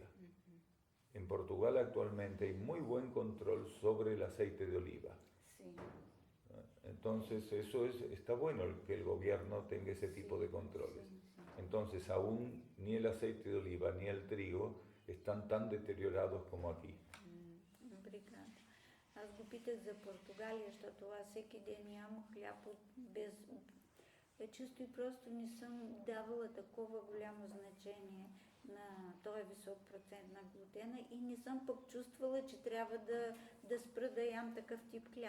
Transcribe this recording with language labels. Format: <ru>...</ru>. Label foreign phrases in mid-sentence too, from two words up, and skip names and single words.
<es>En Portugal actualmente hay muy buen control sobre el aceite de oliva. Sí. Entonces eso está bueno que el gobierno tenga ese tipo de controles. Entonces aún ni el aceite de oliva ni el trigo están tan deteriorados como aquí.</es> <pt>Obrigada.</pt> <bg>Аз го питах за Португалия, защото аз всеки ден ям хляб без... Чисто и просто не съм давала такова голямо значение на този висок процент на глутена и не съм пък чувствала, че трябва да спра да ям такъв тип хляб.</bg>